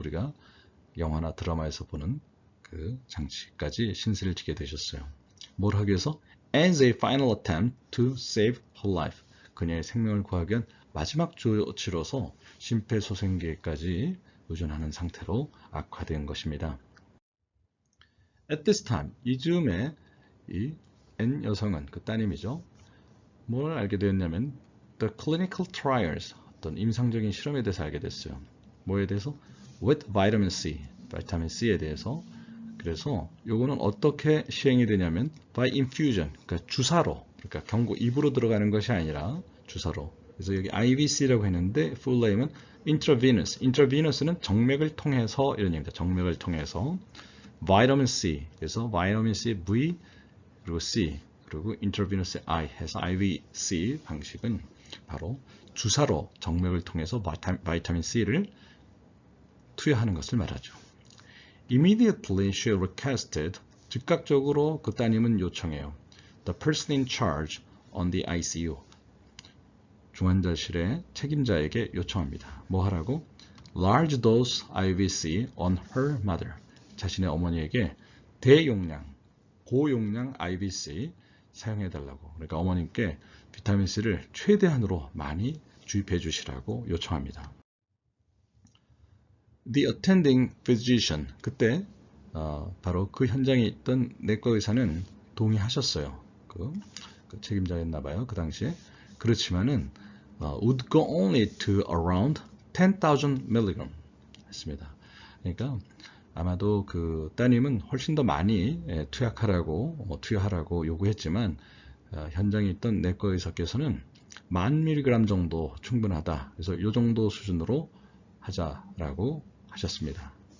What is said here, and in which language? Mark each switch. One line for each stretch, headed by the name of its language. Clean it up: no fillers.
Korean: 우리가 영화나 드라마에서 보는 그 장치까지 신세를 지게 되셨어요. 뭘 하기 위해서?
English: As a final attempt to save her life.
Korean: 그녀의 생명을 구하기 위한 마지막 조치로서 심폐소생기까지 의존하는 상태로 악화된 것입니다.
English: At this time,
Korean: 이즈음에 이 N 여성은, 그 따님이죠, 뭘 알게 되었냐면
English: the clinical trials,
Korean: 어떤 임상적인 실험에 대해서 알게 됐어요. 뭐에 대해서?
English: With vitamin C,
Korean: 바이타민 C에 대해서. 그래서 요거는 어떻게 시행이 되냐면
English: by infusion,
Korean: 그러니까 주사로, 그러니까 경구 입으로 들어가는 것이 아니라 주사로. 그래서 여기 IVC라고 했는데 full name은 intravenous. intravenous는 정맥을 통해서 이런 얘기입니다. 정맥을 통해서 vitamin C. 그래서 vitamin C V 그리고 C 그리고 intravenous I 해서 IVC 방식은 바로 주사로 정맥을 통해서 바이타민 C를 투여하는 것을 말하죠.
English: Immediately she requested,
Korean: 즉각적으로 그 따님은 요청해요.
English: The person in charge on the ICU,
Korean: 중환자실의 책임자에게 요청합니다. 뭐 하라고?
English: Large dose IVC on her mother,
Korean: 자신의 어머니에게 대용량, 고용량 IVC 사용해달라고. 그러니까 어머님께 비타민C를 최대한으로 많이 주입해 주시라고 요청합니다.
English: The attending physician,
Korean: 그때 바로 그 현장에 있던 내과 의사는 동의하셨어요. 그 책임자였나봐요. 그 당시에. 그렇지만은
English: would go only to around 10,000 mg
Korean: 했습니다. 그러니까 아마도 그 따님은 훨씬 더 많이 투여하라고 요구했지만 현장에 있던 내과 의사께서는 10,000mg 정도 충분하다. 그래서 이 정도 수준으로 하자라고 하셨습니다.